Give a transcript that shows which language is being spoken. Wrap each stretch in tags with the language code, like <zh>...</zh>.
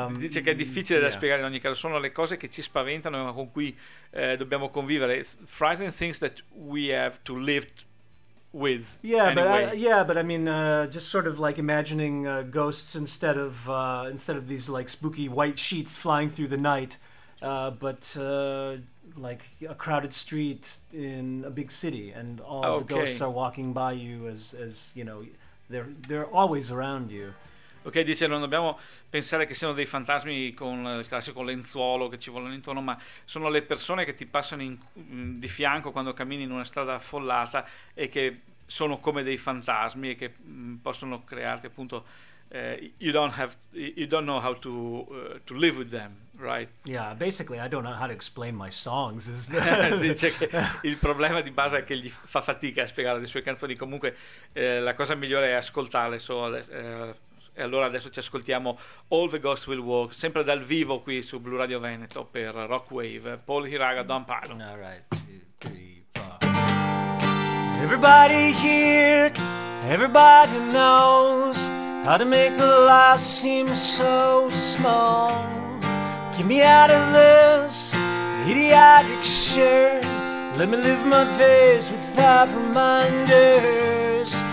<it>dice che è difficile da spiegare in ogni caso. Sono le cose che ci spaventano, ma con cui dobbiamo convivere.</it> <en>It's frightening things that we have to live with. Yeah, anyway. but I mean, just sort of like imagining ghosts instead of these like spooky white sheets flying through the night, like a crowded street in a big city, and all okay. the ghosts are walking by you as you know, they're always around you.</en> <it>Ok, dice, non dobbiamo pensare che siano dei fantasmi con il classico lenzuolo che ci volano intorno, ma sono le persone che ti passano di fianco quando cammini in una strada affollata e che sono come dei fantasmi e che possono crearti appunto</it> <en>you don't know how to live with them, right? Yeah, basically I don't know how to explain my songs.</en> <it>Dice che il problema di base è che gli fa fatica a spiegare le sue canzoni, comunque la cosa migliore è ascoltarle, so e allora adesso ci ascoltiamo All the Ghosts Will Walk, sempre dal vivo qui su Blu Radio Veneto per Rockwave.</it> <en>Paul Hiraga, Don Pilot. All right, 2, 3, 4. Everybody here, everybody knows how to make the life seem so small. Get me out of this idiotic shirt. Let me live my days without reminders.</en>